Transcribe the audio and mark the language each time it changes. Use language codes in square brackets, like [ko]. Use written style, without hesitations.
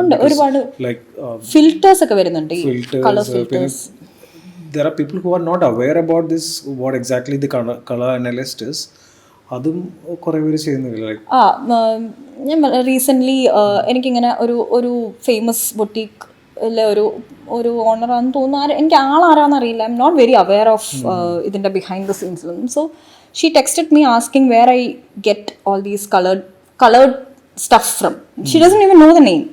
[ml] ഉണ്ട്, ഒരുപാട് ഫിൽറ്റേഴ്സ് ഒക്കെ വരുന്നുണ്ട്, ഈ colour filters. [en] There are people who are not aware about this, what exactly the color analyst is. [ml] അതും കുറേ പേര് ചെയ്യുന്നില്ല. ഞാൻ റീസെൻ്റ്ലി എനിക്കിങ്ങനെ ഒരു ഫേമസ് ബൊട്ടീക്കിലെ ഒരു ഓണറാണെന്ന് തോന്നുന്നു, എനിക്ക് ആളാരാന്നറിയില്ല, [en] I am not very aware of [ml] ഇതിൻ്റെ behind the സീൻസിലൊന്നും. [en] So she texted me asking where I get all these coloured stuff from. She doesn't even know the name.